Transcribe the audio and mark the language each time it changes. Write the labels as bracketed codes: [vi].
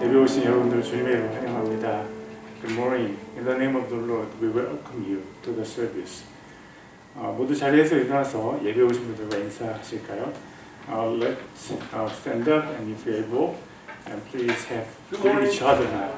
[ko] 예배 오신 여러분들 주님의 이름으로 환영합니다. [en] Good morning. In the name of the Lord, we welcome you to the service. [ko] 모두 자리에서 일어나서 예배 오신 분들과 인사하실까요? [en] Let's stand up and if you're able, and please have each other now.